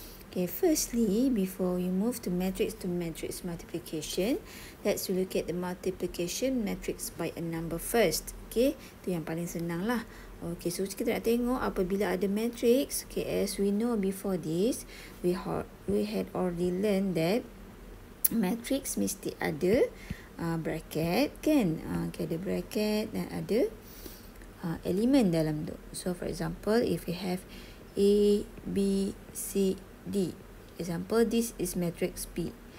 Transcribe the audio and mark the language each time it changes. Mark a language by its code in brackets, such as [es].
[en] Okay, firstly, before we move to matrix multiplication, let's look at the multiplication matrix by a number first. [ms] Okay, tu yang paling senang lah. Okay, so kita nak tengok apabila ada matrix. [en] Okay, as we know before this, we had already learned that matrix [ms] mesti ada bracket kan. Okay, ada bracket dan ada elemen dalam tu. [en] So, for example, if we have A, B, C, D. Example, this is matrix P.